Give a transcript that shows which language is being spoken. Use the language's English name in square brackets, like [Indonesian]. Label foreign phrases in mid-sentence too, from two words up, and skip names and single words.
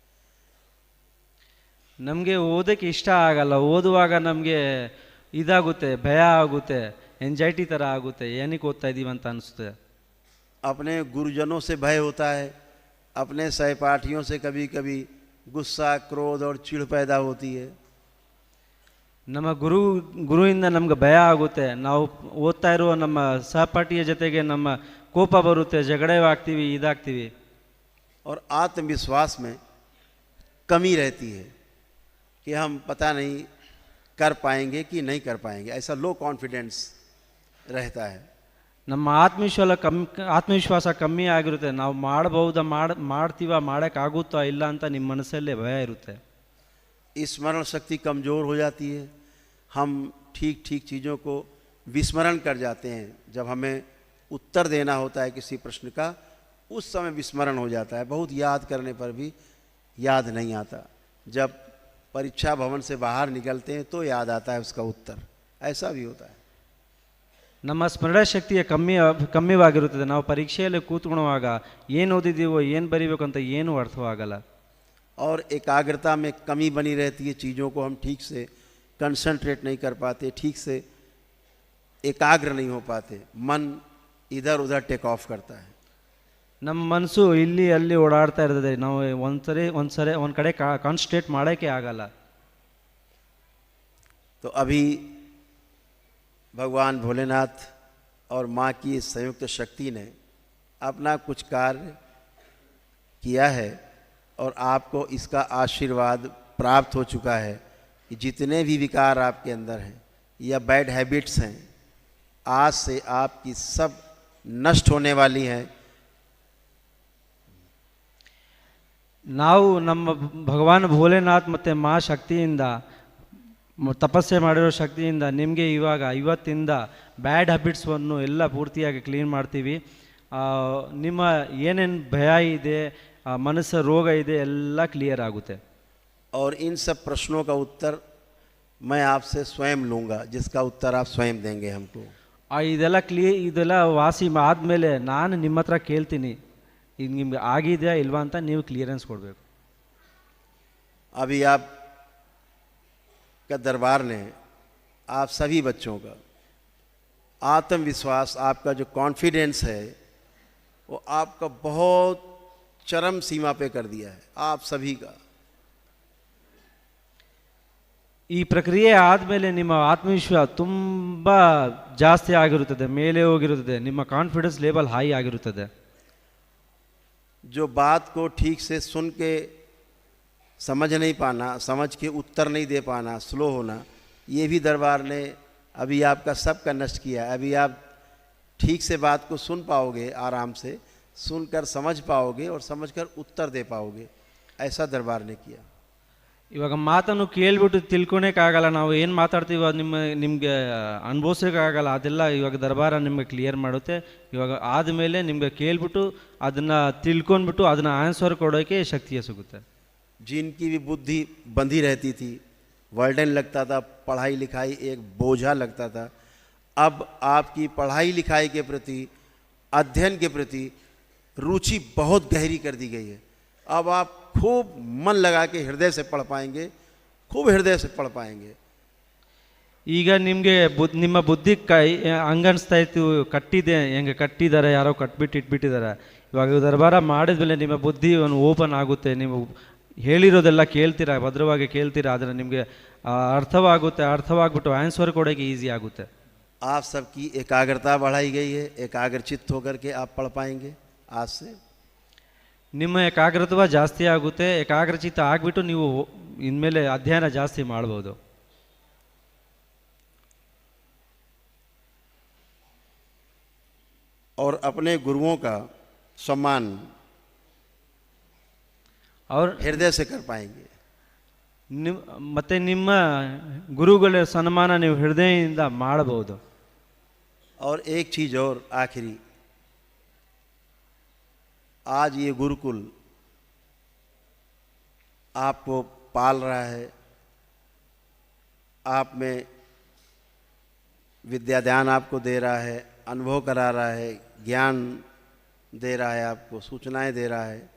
[Kannada] ನಮಗೆ ಓದೋಕ್ಕೆ ಇಷ್ಟ ಆಗಲ್ಲ, ಓದುವಾಗ ನಮಗೆ ಇದಾಗುತ್ತೆ, ಭಯ ಆಗುತ್ತೆ, ಎಂಜೈಟಿ ಥರ ಆಗುತ್ತೆ, ಏನಕ್ಕೆ ಓದ್ತಾ ಇದ್ದೀವಿ ಅಂತ ಅನಿಸುತ್ತೆ. [Hindi] अपने गुरुजनों से भय होता है, अपने सहपाठियों से कभी कभी गुस्सा, क्रोध और चिढ़ पैदा होती है. [Kannada] ನಮ್ಮ ಗುರುವಿಂದ ನಮ್ಗೆ ಭಯ ಆಗುತ್ತೆ, ನಾವು ಓದ್ತಾ ಇರುವ ನಮ್ಮ ಸಹಪಾಠಿಯ ಜೊತೆಗೆ ನಮ್ಮ ಕೋಪ ಬರುತ್ತೆ, ಜಗಳೇ ಆಗ್ತೀವಿ, ಇದಾಗ್ತೀವಿ. [Hindi] और आत्मविश्वास में कमी रहती है कि हम पता नहीं कर पाएंगे कि नहीं कर पाएंगे, ऐसा [English] low confidence [Hindi] रहता है. [Kannada] ನಮ್ಮ ಆತ್ಮವಿಶ್ವಾಸ ಕಮ್ಮಿ ಆಗಿರುತ್ತೆ, ನಾವು ಮಾಡ್ಬಹುದಾ, ಮಾಡ್ತೀವ, ಮಾಡೋಕ್ಕಾಗುತ್ತಾ ಇಲ್ಲ ಅಂತ ನಿಮ್ಮ ಮನಸ್ಸಲ್ಲೇ ಭಯ ಇರುತ್ತೆ. [Hindi] स्मरण शक्ति कमज़ोर हो जाती है, हम ठीक ठीक चीज़ों को विस्मरण कर जाते हैं. जब हमें उत्तर देना होता है किसी प्रश्न का, उस समय विस्मरण हो जाता है, बहुत याद करने पर भी याद नहीं आता. जब परीक्षा भवन से बाहर निकलते हैं तो याद आता है उसका उत्तर, ऐसा भी होता है. [Kannada] ನಮ್ಮ ಸ್ಮರಣ ಶಕ್ತಿಯ ಕಮ್ಮಿವಾಗಿರುತ್ತದೆ. ನಾವು ಪರೀಕ್ಷೆಯಲ್ಲಿ ಕೂತ್ಕೊಳ್ಳುವಾಗ ಏನು ಓದಿದ್ದೀವೋ, ಏನು ಬರೀಬೇಕು ಅಂತ ಏನೂ ಅರ್ಥವಾಗಲ್ಲ. [Hindi] और एकाग्रता में कमी बनी रहती है, चीज़ों को हम ठीक से कंसंट्रेट नहीं कर पाते, ठीक से एकाग्र नहीं हो पाते, मन इधर उधर [English] take off [Hindi] करता है. [Kannada] ನಮ್ಮ ಮನಸ್ಸು ಇಲ್ಲಿ ಅಲ್ಲಿ ಓಡಾಡ್ತಾ ಇರ್ತದೆ, ನಾವು ಒಂದು ಕಡೆ ಕಾನ್ಸಂಟ್ರೇಟ್ ಮಾಡೋಕ್ಕೆ ಆಗಲ್ಲ. [Hindi] तो अभी भगवान भोलेनाथ और माँ की संयुक्त शक्ति ने अपना कुछ कार्य किया है और आपको इसका आशीर्वाद प्राप्त हो चुका है कि जितने भी विकार आपके अंदर हैं या [English] bad habits [Hindi] हैं, आज से आपकी सब नष्ट होने वाली हैं. [Kannada] ನಾವು ನಮ್ಮ ಭಗವಾನ್ ಭೋಲೆನಾಥ್ ಮತ್ತು ಮಾ ಶಕ್ತಿಯಿಂದ, ತಪಸ್ಸೆ ಮಾಡಿರೋ ಶಕ್ತಿಯಿಂದ ನಿಮಗೆ ಇವತ್ತಿಂದ [English] bad habits [Kannada] ಎಲ್ಲ ಪೂರ್ತಿಯಾಗಿ ಕ್ಲೀನ್ ಮಾಡ್ತೀವಿ. ನಿಮ್ಮ ಏನೇನು ಭಯ ಇದೆ, ಮನಸ್ಸು ರೋಗ ಇದೆ, ಎಲ್ಲ ಕ್ಲಿಯರ್ ಆಗುತ್ತೆ. [Hindi] और इन सब प्रश्नों का उत्तर मैं आपसे स्वयं लूँगा, जिसका उत्तर आप स्वयं देंगे हमको. [Kannada] ಇದೆಲ್ಲ ವಾಸಿ ಆದಮೇಲೆ ನಾನು ನಿಮ್ಮ ಹತ್ರ ಕೇಳ್ತೀನಿ, ಇದು ನಿಮ್ಗೆ ಆಗಿದೆಯಾ ಇಲ್ವಾ ಅಂತ ನೀವು ಕ್ಲಿಯರೆನ್ಸ್ ಕೊಡಬೇಕು. [Hindi] अभी आप का दरबार ने आप सभी बच्चों का आत्मविश्वास, आपका जो कॉन्फिडेंस है, वो आपका बहुत चरम सीमा पे कर दिया है, आप सभी का. [Kannada] ಈ ಪ್ರಕ್ರಿಯೆ ಆದಮೇಲೆ ನಿಮ್ಮ ಆತ್ಮವಿಶ್ವಾಸ ತುಂಬ ಜಾಸ್ತಿ ಆಗಿರುತ್ತದೆ, ಮೇಲೆ ಹೋಗಿರುತ್ತದೆ, ನಿಮ್ಮ [English] confidence level high [Kannada] ಆಗಿರುತ್ತದೆ. [Hindi] जो बात को ठीक से सुन के समझ नहीं पाना, समझ के उत्तर नहीं दे पाना, स्लो होना, ये भी दरबार ने अभी आपका सबका नष्ट किया. अभी आप ठीक से बात को सुन पाओगे, आराम से सुनकर समझ पाओगे और समझकर उत्तर दे पाओगे, ऐसा दरबार ने किया. [Kannada] ಇವಾಗ ಮಾತನ್ನು ಕೇಳ್ಬಿಟ್ಟು ತಿಳ್ಕೊಳಕ್ಕಾಗಲ್ಲ, ನಾವು ಏನು ಮಾತಾಡ್ತೀವಿ ಅದು ನಿಮಗೆ ಅನುಭವಿಸೋಕ್ಕಾಗಲ್ಲ, ಅದೆಲ್ಲ ಇವಾಗ ದರ್ಬಾರ ನಿಮಗೆ ಕ್ಲಿಯರ್ ಮಾಡುತ್ತೆ. ಇವಾಗ ಆದಮೇಲೆ ನಿಮಗೆ ಕೇಳ್ಬಿಟ್ಟು ಅದನ್ನು ತಿಳ್ಕೊಂಡ್ಬಿಟ್ಟು ಅದನ್ನು ಆನ್ಸರ್ ಕೊಡೋಕ್ಕೆ ಶಕ್ತಿಯ ಸಿಗುತ್ತೆ. [Hindi] जिनकी भी बुद्धि बंधी रहती थी, वर्डन लगता था, पढ़ाई लिखाई एक बोझा लगता था, अब आपकी पढ़ाई लिखाई के प्रति, अध्ययन के प्रति रुचि बहुत गहरी कर दी गई है. अब आप खूब मन लगा के हृदय से पढ़ पाएंगे, खूब हृदय से पढ़ पाएंगे. [Kannada] ಈಗ ನಿಮಗೆ ನಿಮ್ಮ ಬುದ್ಧಿ ಹಂಗನ್ಸ್ತಾ ಇತ್ತು, ಕಟ್ಟಿದೆ, ಹೆಂಗೆ ಕಟ್ಟಿದ್ದಾರೆ, ಯಾರೋ ಕಟ್ಬಿಟ್ಟು ಇಟ್ಬಿಟ್ಟಿದ್ದಾರೆ. ಇವಾಗ ದರ್ಬಾರ ಮಾಡಿದ್ಮೇಲೆ ನಿಮ್ಮ ಬುದ್ಧಿ ಒಂದು ಓಪನ್ ಆಗುತ್ತೆ, ನೀವು ಹೇಳಿರೋದೆಲ್ಲ ಕೇಳ್ತೀರಾ, ಭದ್ರವಾಗಿ ಕೇಳ್ತೀರಾ, ಆದರೆ ನಿಮಗೆ ಅರ್ಥವಾಗುತ್ತೆ, ಅರ್ಥವಾಗ್ಬಿಟ್ಟು ಆನ್ಸರ್ ಕೊಡೋಕ್ಕೆ ಈಸಿ ಆಗುತ್ತೆ. [Hindi] आप सबकी एकाग्रता बढ़ाई गई है, एकाग्रचित्त होकर के आप पढ़ पाएंगे आज से. [Kannada] ನಿಮ್ಮ ಏಕಾಗ್ರತೆ ಜಾಸ್ತಿ ಆಗುತ್ತೆ, ಏಕಾಗ್ರಚಿತ್ತ ಆಗಿಬಿಟ್ಟು ನೀವು ಇನ್ಮೇಲೆ ಅಧ್ಯಯನ ಜಾಸ್ತಿ ಮಾಡ್ಬೋದು. [Hindi] और अपने गुरुओं का सम्मान और हृदय से कर पाएंगे. [Kannada] ಮತ್ತು ನಿಮ್ಮ ಗುರುಗಳ ಸನ್ಮಾನ ನೀವು ಹೃದಯದಿಂದ ಮಾಡಬಹುದು. [Hindi] और एक चीज़ और आखिरी, आज ये गुरुकुल आपको पाल रहा है, आप में विद्यादान आपको दे रहा है, अनुभव करा रहा है, ज्ञान दे रहा है, आपको सूचनाएं दे रहा है.